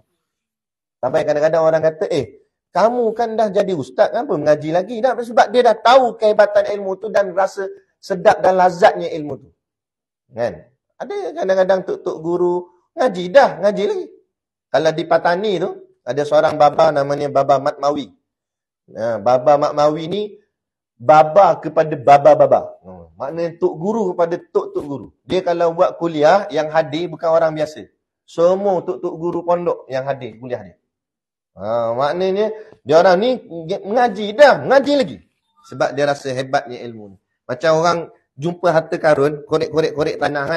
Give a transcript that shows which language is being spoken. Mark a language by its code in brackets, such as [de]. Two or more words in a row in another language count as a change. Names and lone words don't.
[ms] Sampai kadang-kadang orang kata, kamu kan dah jadi ustaz, kenapa mengaji lagi? Sebab dia dah tahu kehebatan ilmu tu dan rasa sedap dan lazatnya ilmu tu. Kan? Ada kadang-kadang tok guru ngaji lagi. Kalau di Patani tu, ada seorang baba namanya Baba Matmawi. Baba Matmawi ni baba kepada baba-baba. Maknanya tok guru kepada tok guru. Dia kalau buat kuliah, yang hadir bukan orang biasa. Semua tok guru pondok yang hadir kuliah dia. Maknanya dia orang ni mengaji lagi. Sebab dia rasa hebatnya ilmu ni. Macam orang jumpa harta karun, korek tanah kan.